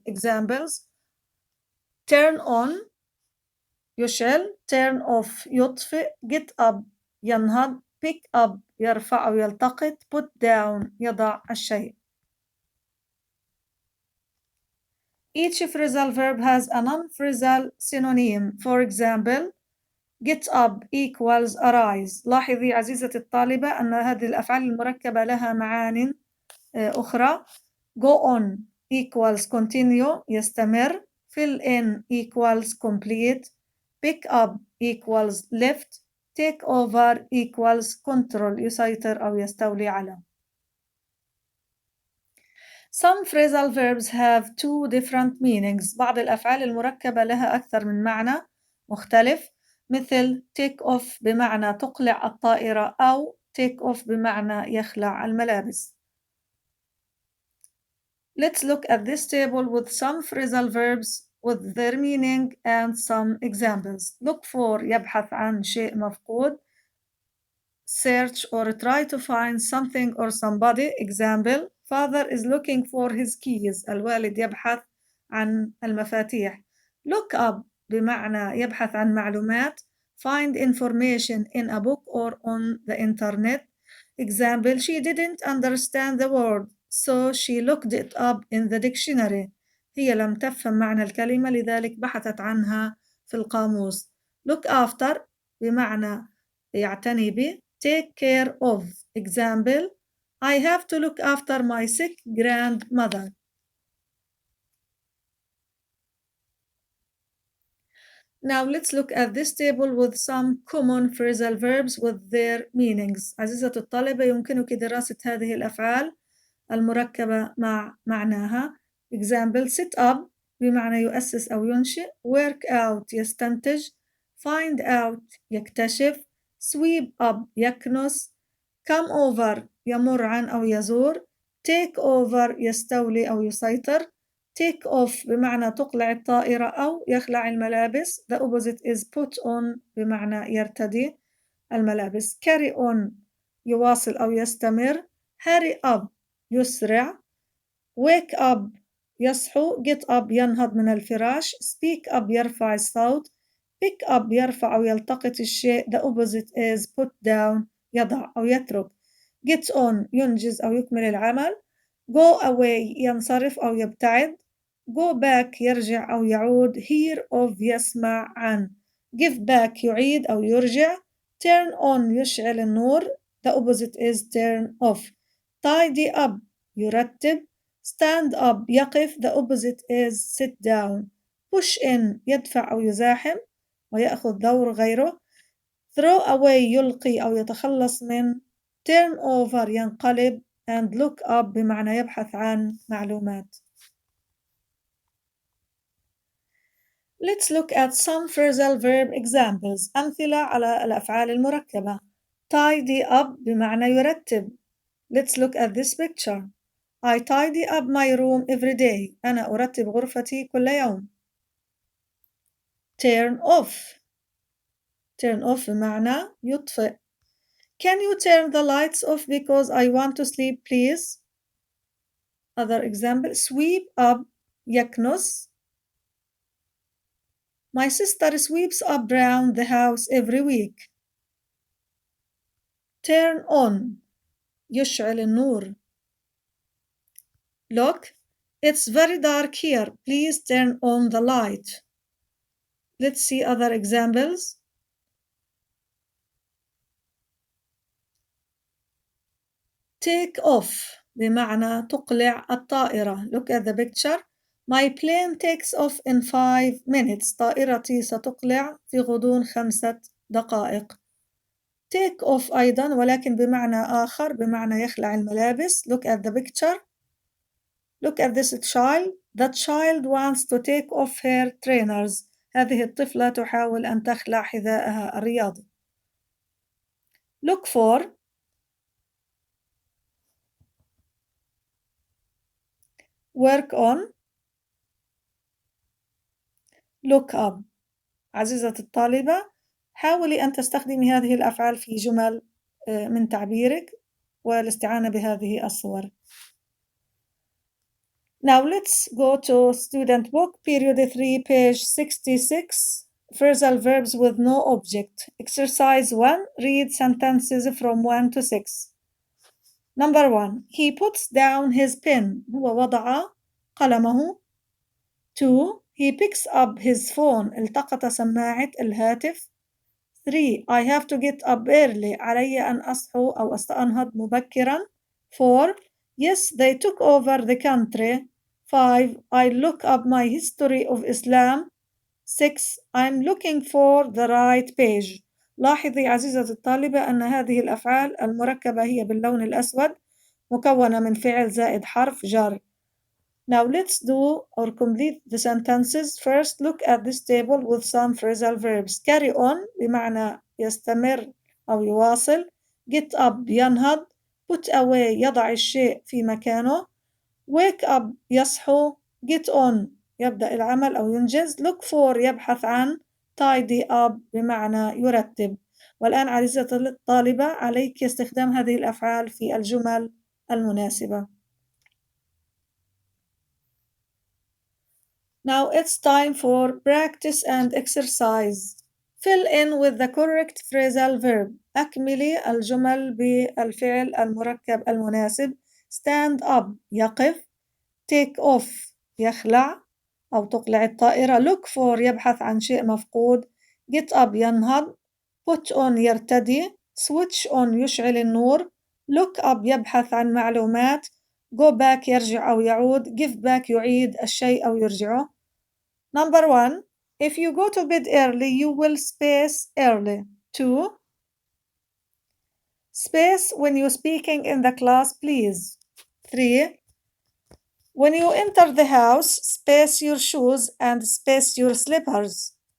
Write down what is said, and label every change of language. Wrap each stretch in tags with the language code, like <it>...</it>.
<en>Examples: turn on</en> <ar>يشعل,</ar> <en>turn off</en> <ar>يطفئ,</ar> <en>get up</en> <ar>ينهض,</ar> <en>pick up</en> <ar>يرفع أو يلتقط,</ar> <en>put down</en> <ar>يضع الشيء.</ar> <en>Each phrasal verb has a non-phrasal synonym. For example, get up equals arise.</en> <ar>لاحظي عزيزتي الطالبة أن هذه الأفعال المركبة لها معان أخرى.</ar> <en>Go on equals continue</en> <ar>يستمر.</ar> <en>Fill in equals complete. Pick up equals lift. Take over equals control</en> <ar>يسيطر أو يستولي على.</ar> <en>Some phrasal verbs have two different meanings.</en> <ar>بعض الأفعال المركبة لها أكثر من معنى مختلف، مثل</ar> <en>take off</en> <ar>بمعنى تقلع الطائرة أو</ar> <en>take off</en> <ar>بمعنى يخلع الملابس.</ar> <en>Let's look at this table with some phrasal verbs with their meaning and some examples. Look for</en> <ar>يبحث عن شيء مفقود.</ar> <en>Search or try to find something or somebody. Example: father is looking for his keys.</en> <ar>الوالد يبحث عن المفاتيح.</ar> <en>Look up</en> <ar>بمعنى يبحث عن معلومات.</ar> <en>Find information in a book or on the internet. Example: she didn't understand the word, so she looked it up in the dictionary.</en> <ar>هي لم تفهم معنى الكلمة لذلك بحثت عنها في القاموس.</ar> <en>Look after</en> <ar>بمعنى يعتني به.</ar> <en>Take care of. Example: I have to look after my sick grandmother. Now let's look at this table with some common phrasal verbs with their meanings.</en> <ar>عزيزة الطالبة يمكنك دراسة هذه الأفعال المركبة مع معناها.</ar> <en>Example: sit up</en> <ar>بمعنى يؤسس أو ينشئ.</ar> <en>Work out</en> <ar>يستنتج.</ar> <en>Find out</en> <ar>يكتشف.</ar> <en>Sweep up</en> <ar>يكنس.</ar> <en>Come over</en> <ar>يمر عن أو يزور.</ar> <en>Take over</en> <ar>يستولي أو يسيطر.</ar> <en>Take off</en> <ar>بمعنى تقلع الطائرة أو يخلع الملابس.</ar> <en>The opposite is put on</en> <ar>بمعنى يرتدي الملابس.</ar> <en>Carry on</en> <ar>يواصل أو يستمر.</ar> <en>Hurry up</en> <ar>يسرع.</ar> <en>Wake up</en> <ar>يصحو.</ar> <en>Get up</en> <ar>ينهض من الفراش.</ar> <en>Speak up</en> <ar>يرفع الصوت.</ar> <en>Pick up</en> <ar>يرفع أو يلتقط الشيء.</ar> <en>The opposite is put down</en> <ar>يضع أو يترك.</ar> <en>Get on</en> <ar>ينجز أو يكمل العمل.</ar> <en>Go away</en> <ar>ينصرف أو يبتعد.</ar> <en>Go back</en> <ar>يرجع أو يعود.</ar> <en>Hear of</en> <ar>يسمع عن.</ar> <en>Give back</en> <ar>يعيد أو يرجع.</ar> <en>Turn on</en> <ar>يشعل النور.</ar> <en>The opposite is turn off. Tidy up</en> <ar>يرتب.</ar> <en>Stand up</en> <ar>يقف.</ar> <en>The opposite is sit down. Push in</en> <ar>يدفع أو يزاحم ويأخذ دور غيره.</ar> <en>Throw away</en> <ar>يلقي أو يتخلص من.</ar> <en>Turn over</en> <ar>ينقلب.</ar> <en>and look up</en> <ar>بمعنى يبحث عن معلومات.</ar> <en>Let's look at some phrasal verb examples.</en> <ar>أمثلة على الأفعال المركبة.</ar> <en>Tidy up</en> <ar>بمعنى يرتب.</ar> <en>Let's look at this picture. I tidy up my room every day.</en> <ar>أنا أرتب غرفتي كل يوم.</ar> <en>Turn off. Turn off</en> <ar>بمعنى يطفئ.</ar> <en>Can you turn the lights off because I want to sleep, please? Other example: sweep up</en> <ar>يكنس.</ar> <en>My sister sweeps up around the house every week. Turn on</en> <ar>يشعل النور.</ar> <en>Look, it's very dark here. Please turn on the light. Let's see other examples. take off</en> <ar>بمعنى تقلع الطائرة.</ar> <en>Look at the picture. My plane takes off in 5 minutes.</en> <ar>طائرتي ستقلع في غضون 5 دقائق.</ar> <en>take off</en> <ar>أيضا ولكن بمعنى آخر، بمعنى يخلع الملابس.</ar> <en>Look at the picture. Look at this child. The child wants to take off her trainers.</en> <ar>هذه الطفلة تحاول أن تخلع حذائها الرياضي.</ar> <en>Look for. work on. look up.</en> <ar>عزيزة الطالبة، حاولي أن تستخدمي هذه الأفعال في جمل من تعبيرك والاستعانة بهذه الصور.</ar> <en>Now let's go to student book, period 3, page 66, phrasal verbs with no object. Exercise 1, read sentences from 1 to 6. Number 1, he puts down his pen.</en> <ar>هو وضع قلمه.</ar> <en>2, he picks up his phone.</en> <ar>التقط سماعة الهاتف.</ar> <en>3, I have to get up early.</en> <ar>علي أن أصحو أو أنهض مبكرا.</ar> <en>4, yes, they took over the country. 5, I look up my history of Islam. 6, I'm looking for the right page.</en> <ar>لاحظي عزيزة الطالبة أن هذه الأفعال المركبة هي باللون الأسود مكونة من فعل زائد حرف جر.</ar> <en>Now let's do or complete the sentences. First, look at this table with some phrasal verbs. Carry on</en> <ar>بمعنى يستمر أو يواصل.</ar> <en>Get up</en> <ar>ينهض.</ar> <en>Put away</en> <ar>يضع الشيء في مكانه.</ar> <en>Wake up</en> <ar>يصحو.</ar> <en>Get on</en> <ar>يبدأ العمل أو ينجز.</ar> <en>Look for</en> <ar>يبحث عن.</ar> <en>Tidy up</en> <ar>بمعنى يرتب. والآن عزيزة الطالبة عليك استخدام هذه الأفعال في الجمل المناسبة.</ar> <en>Now it's time for practice and exercise. Fill in with the correct phrasal verb.</en> <ar>أكملي الجمل بالفعل المركب المناسب.</ar> <en>Stand up</en> <ar>يقف.</ar> <en>Take off</en> <ar>يخلع أو تقلع الطائرة.</ar> <en>Look for</en> <ar>يبحث عن شيء مفقود.</ar> <en>Get up</en> <ar>ينهض.</ar> <en>Put on</en> <ar>يرتدي.</ar> <en>Switch on</en> <ar>يشعل النور.</ar> <en>Look up</en> <ar>يبحث عن معلومات.</ar> <en>Go back</en> <ar>يرجع أو يعود.</ar> <en>Give back</en> <ar>يعيد الشيء أو يرجعه.</ar> <en>Number 1, if you go to bed early, you will space early. 2, space when you're speaking in the class, please. 3, when you enter the house, space your shoes and space your slippers.</en>